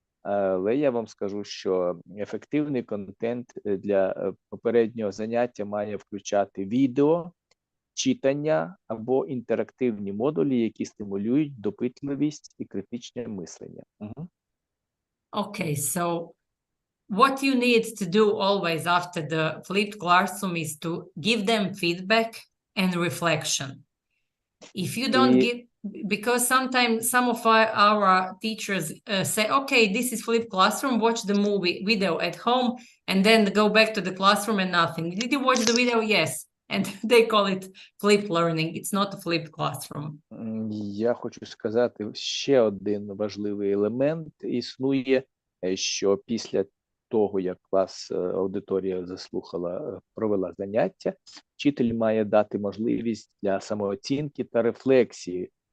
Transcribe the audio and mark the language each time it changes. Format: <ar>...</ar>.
<uk>Але я вам скажу, що ефективний контент для попереднього заняття має включати відео, читання або інтерактивні модулі, які стимулюють допитливість і критичне мислення.</uk> <en>Okay, so what you need to do always after the flipped classroom is to give them feedback and reflection. If you don't give, because sometimes some of our teachers say, okay, this is flipped classroom, watch the video at home, and then go back to the classroom and nothing. Did you watch the video? Yes. And they call it flipped learning. It's not a flipped classroom.</en> <uk>Я хочу сказати, ще один важливий елемент існує, що після того, як клас, аудиторія заслухала, провела заняття, вчитель має дати можливість для самооцінки та рефлексії.</uk>